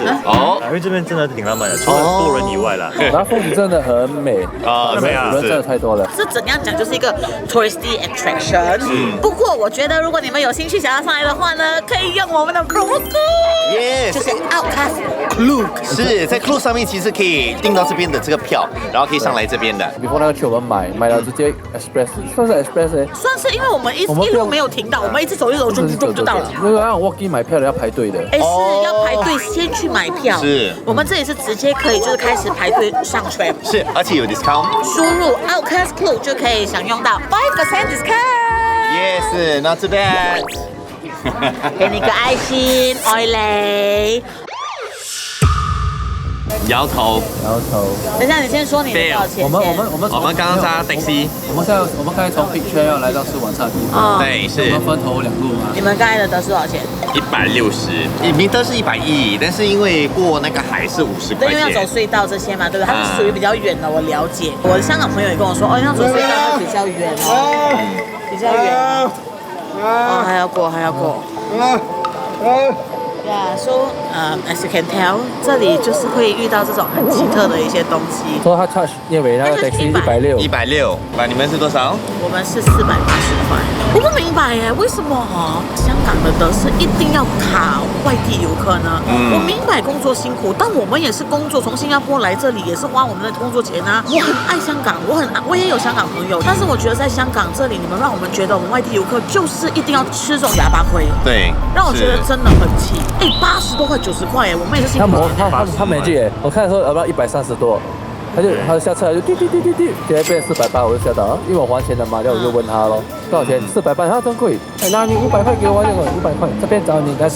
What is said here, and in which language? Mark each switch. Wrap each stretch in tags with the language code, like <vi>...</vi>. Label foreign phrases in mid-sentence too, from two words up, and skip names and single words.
<zh>哦，因為這邊真的挺浪漫的，除了多人以外啦。然後風景真的很美啊，美啊，人真的太多了。這怎樣講就是一個</zh> <en>touristy attraction。</en> <zh>不過我覺得如果你們有興趣想要上來的話呢，可以用我們的 promo code， 就是 Outcast Klook。是在 Klook 上面其實可以訂到這邊的這個票，然後可以上來這邊的。 before 那個去我們買了直接 express， 算是 express 欸。算是因為我們一路沒有停到，我們一直走就到了。那個讓 walk-in 買票的要排隊的。哎，是要排隊先去買票。是，我們這裡是直接可以就是開始排隊上 tram。是，而且有 discount， 輸入 Outcast Klook 就可以享用到5% discount。Yes，</zh> <en>not too bad。</en> <zh>給你個愛心，愛你。搖頭。等一下，你先說你的多少錢？我們剛剛搭的士。我們剛才從 Big Chair 要來到吃晚餐的地方。對，是。我們分頭2路嘛。你們剛才的德式多少錢？160。明德是110，但是因為過那個海是50塊錢。對，因為要走隧道這些嘛，對不對？它是屬於比較遠的，我了解。我的香港朋友也跟我說，哦，要走隧道它比較遠哦，比較遠。哦，還要過。</zh> <en>Yeah, so as you can tell，</en> <zh>這裡就是會遇到這種很奇特的一些東西。說他 charge 因為那個 taxi 160，那你們是多少？我們是480塊。我不明白耶，為什麼香港的德士一定要卡外地遊客呢？我明白工作辛苦，但我們也是工作，從新加坡來這裡也是花我們的工作錢啊。我很愛香港，我也有香港朋友，但是我覺得在香港這裡，你們讓我們覺得我們外地遊客就是一定要吃這種啞巴虧，對，讓我覺得真的很氣。80多塊90塊耶，我們也是辛苦。他沒記耶，我看的時候要不要130多，他下車就滴，直接變480，我就嚇到，因為我還錢的嘛，然後我就問他咯，多少錢？480，他真貴，那你500塊給我，就500塊，這邊找你，但是</zh>